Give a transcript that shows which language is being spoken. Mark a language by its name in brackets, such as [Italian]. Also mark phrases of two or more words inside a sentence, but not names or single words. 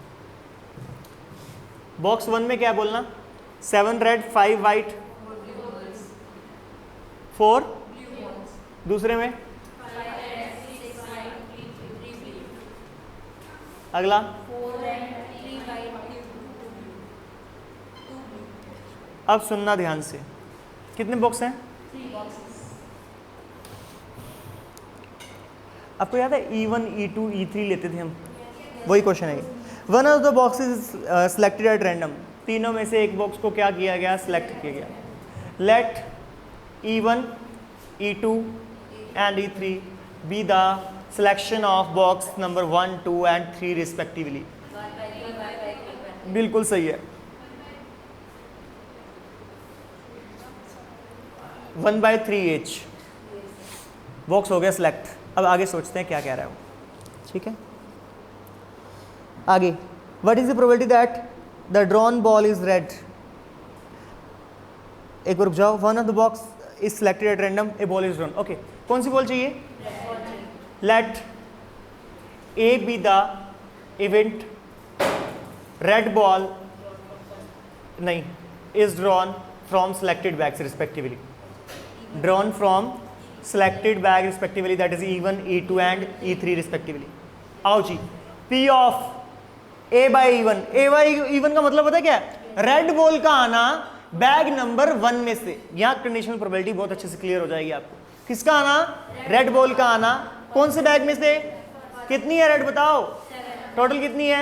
[Hindi] बॉक्स 1 में क्या बोलना, 7 रेड 5 वाइट 4, दूसरे में अगला अब सुनना ध्यान से, कितने बॉक्स हैं? आपको याद है E1 E2 E3 लेते थे हम, वही क्वेश्चन है। [English] One of the boxes selected at random, [Hindi] तीनों में से एक बॉक्स को क्या किया गया, सिलेक्ट किया गया। [English] लेट E1 E2 and E3 be the selection of box number 1 2 and 3 respectively। [Hindi] बिल्कुल सही है। 1/3 each बॉक्स हो गया सिलेक्ट। अब आगे सोचते हैं क्या कह रहा है वो, ठीक है। आगे, [English] What is the probability that the drawn ball is red. [Hindi] एक बार रुक जाओ। [English] One of the box is selected at random, a ball is drawn. [Hindi] ओके, कौन सी बॉल चाहिए? [English] Let A be the event red ball नहीं is drawn from selected bags respectively। drawn from selected bag respectively, that is E1 E2 and E3 respectively। [Hindi] आओ जी, [English] P of A by E1, A by E1 [Hindi] का मतलब पता है क्या है? रेड बॉल का आना बैग नंबर 1 में से। यहाँ [English] conditional probability [Hindi] बहुत अच्छे से क्लियर हो जाएगी आपको। किसका आना? रेड बॉल का आना। कौन से बैग में से? कितनी है रेड बताओ, टोटल कितनी है?